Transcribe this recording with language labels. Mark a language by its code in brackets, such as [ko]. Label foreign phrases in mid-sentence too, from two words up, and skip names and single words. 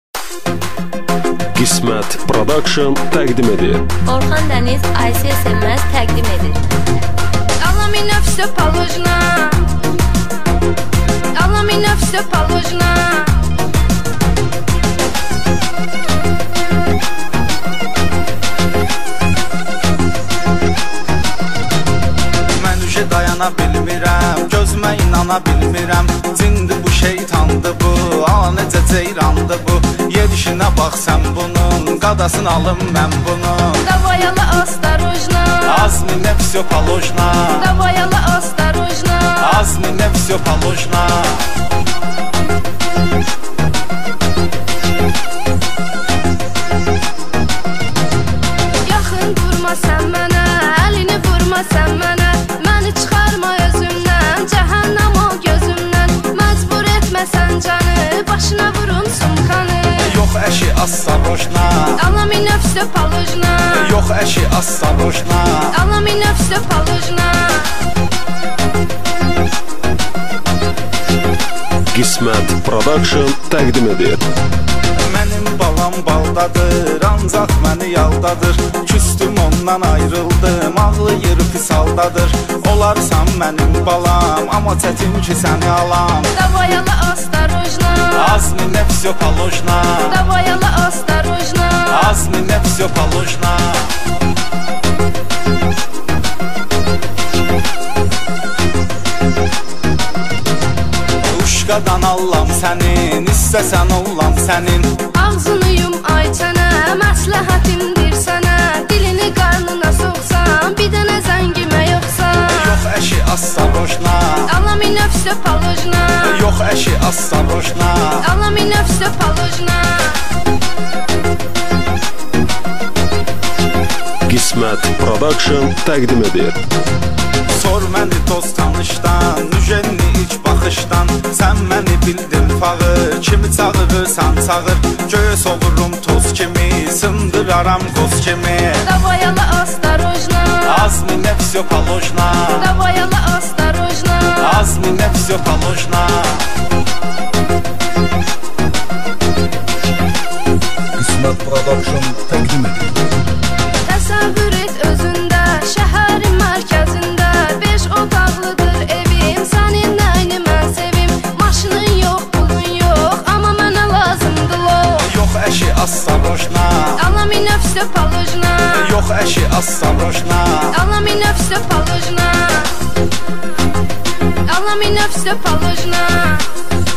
[az] Qismət Production təqdim edir. Orxan Dəniz, Aysiya Sevməz təqdim edir. [ru] Allah mina все положено. Allah mina все положено. [az] Dayana bilmirəm, gözümə inana bilmirəm. Cindir bu şeytandır bu, necə ceyrandır bu. Yedişinə bax sən bunun, qadasını alım mən bunun. [ru] Davayala осторожно, Azminə всё положено. Davayala осторожно, Azminə всё положено. [az] Yaxın durma sən mənə, əlini vurma sən mənə. Məni çıxarma özümdən, cəhənnəm ol gözümdən. Məcbur etmə sən canı, başına vurun sumkanı. Yox əşi осторожно, [ru] Allah mina все положено. [az] yox əşi осторожно. [ru] Allah mina все положено. [az] Qismət Production təqdim edir. Mənim balam baldadır, ancaq məni yaldadır. Küstüm ondan ayrıldım, ağlayır pis haldadır. Olarsan mənim balam, amma çətin ki səni alam. [ru] Davayala осторожно, Azminə всё положено. Davayala осторожно, Azminə всё положено. [az] Uşqadan allam sənin, istəsən ollam sənin. ağzını yum ay çənə, məsləhətimdir sənə. Dilini qarnına soxsan, bir dənə zəngimə yoxsa. Yox əşi осторожно, [ru] Allah mina все положено. [az] yox əşi осторожно. [ru] Allah mina все положено. [az] Qismət Production təqdim edir. Sor məni dost tanışdan, müjənni ilk baxışdan. Sən məni bildin fağır, kimi çağırırsan çağır. Göyə sovurum toz kimi, sındıraram qoz kimi. [ru] Davayala осторожно, Azminə всё положено. Davayala осторожно, Azminə всё положено. [az] Qismət Production təqdim edir. təsəvvür et özündə, şəhərin mərkəzində. 5 otaqlıdır evim, sənin nəyini mən sevim. Maşının yox, pulun yox, amma mənə lazımdır lo. Yox əşi осторожно, [ru] Allah mina все положено. [az] yox əşi осторожно. [ru] Allah mina все положено. Allah mina все положено.